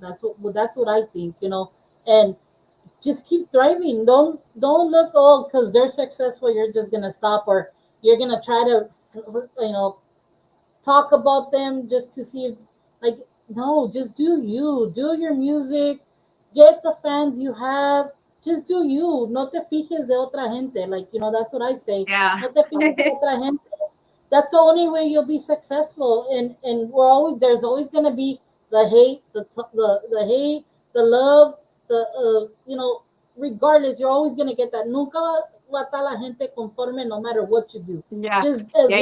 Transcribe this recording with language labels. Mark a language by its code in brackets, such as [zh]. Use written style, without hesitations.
[en] That's what I think, and just keep thriving. Don't look, oh, because they're successful, you're just gonna stop, or you're gonna try to talk about them just to see if, like, no, just do you, do your music, get the fans you have, just do you. [es] No te fijes de otra gente. [en] Like, that's what I say. Yeah. [es] No te fijes de otra gente. [en] That's the only way you'll be successful. And there's always gonna be the hate, the hate, the love, the regardless, you're always gonna get that. [es] Nunca va a estar la gente conforme [en] no matter what you do. Yeah. Just as Yeah, you